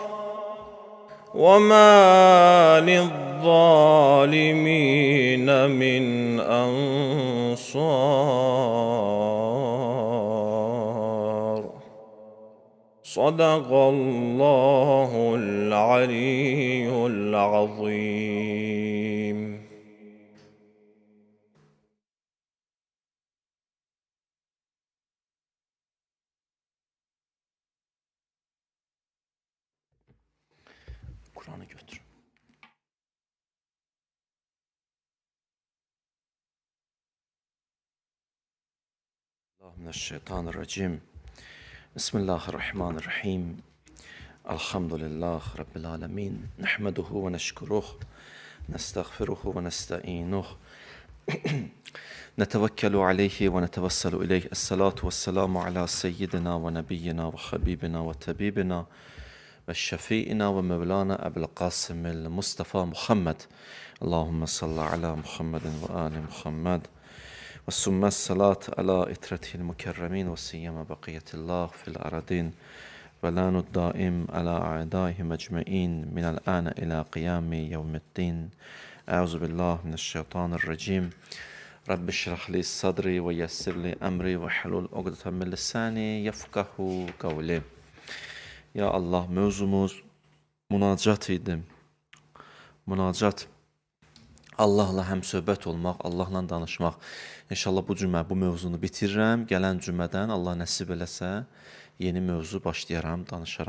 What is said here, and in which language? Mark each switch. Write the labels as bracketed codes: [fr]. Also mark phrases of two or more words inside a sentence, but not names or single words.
[ar] وما للظالمين من أنصار صدق الله العلي العظيم. [tr] Kur'an'ı götür. [ar] من الشيطان الرجيم. بسم الله الرحمن الرحيم. الحمد لله رب العالمين. نحمده ونشكره. نستغفره ونستعينه. نتوكل عليه ونتوسل إليه الصلاة والسلام على سيدنا ونبينا وحبيبنا وطبيبنا والشفيعنا ومولانا أبي القاسم المصطفى محمد اللهم صل على محمد وآل محمد وثم الصلاة على إترته المكرمين وسيما بقية الله في الأرضين ولان الدائم على أعدائهم أجمعين من الآن إلى قيام يوم الدين. أعوذ بالله من الشيطان الرجيم. رب اشرح لي صدري ويسر لي أمري واحلل عقدة من لساني يفقهوا قولي. [az] Ya Allah, mövzumuz münacat idi. Münacat, Allahla həmsöhbət olmaq, Allahla danışmaq. İnşallah bu cümə, bu mövzunu bitirirəm. Gələn cümədən Allah nəsib eləsə, yeni mövzu başlayaram, danışaram.